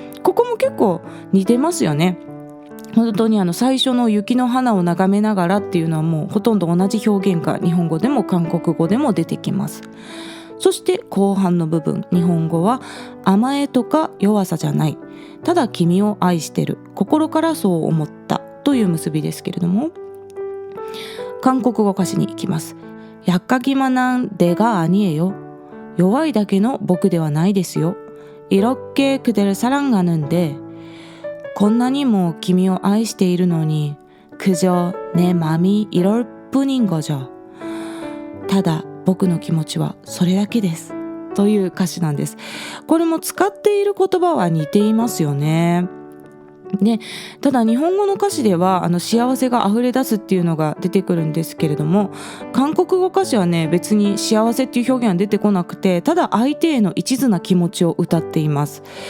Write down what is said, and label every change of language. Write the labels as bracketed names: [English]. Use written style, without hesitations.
[Japanese] ここも結構似てますよね。本当に最初の雪の花を眺めながらっていうのはもうほとんど同じ表現が日本語でも韓国語でも出てきます。そして後半の部分、日本語は甘えとか弱さじゃない、ただ君を愛してる、心からそう思ったという結びですけれども、韓国語歌詞に行きます。 [Korean] 약하기만한 내가 아니에요。 [Japanese] 弱いだけの僕ではないですよ。 [Korean] 이렇게 그대를 사랑하는데 [Japanese] こんなにも君を愛しているのに [Korean] 그저 내 맘이 이럴 뿐인 거죠。 [Japanese] ただ僕の気持ちはそれだけですという歌詞なんです。これも使っている言葉は似ていますよね。で、ただ日本語の歌詞では幸せが溢れ出すっていうのが出てくるんですけれども、韓国語歌詞はね、別に幸せっていう表現は出てこなくて、ただ相手への一途な気持ちを歌っています。